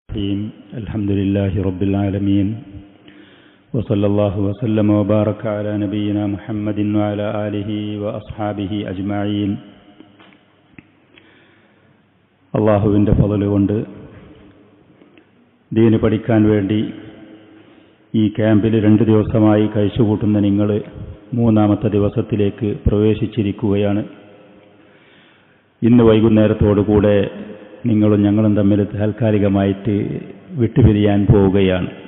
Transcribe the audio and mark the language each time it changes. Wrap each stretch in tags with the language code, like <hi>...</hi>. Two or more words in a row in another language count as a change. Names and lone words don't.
<ar>الحمد لله رب العالمين وصلى الله وسلم وبارك على نبينا محمد وعلى آله وأصحابه أجمعين.</ar> <ml>അള്ളാഹുവിൻ്റെ ഫള് കൊണ്ട് ദീന് പഠിക്കാൻ വേണ്ടി ഈ ക്യാമ്പിൽ 2 ദിവസമായി കഴിച്ചുകൂട്ടുന്ന നിങ്ങൾ 3-ാമത്തെ ദിവസത്തിലേക്ക് പ്രവേശിച്ചിരിക്കുകയാണ്. ഇന്ന് വൈകുന്നേരത്തോടുകൂടെ നിങ്ങളും ഞങ്ങളും തമ്മിൽ താൽക്കാലികമായിട്ട് വിട്ടുപിരിയാൻ പോവുകയാണ്.</ml>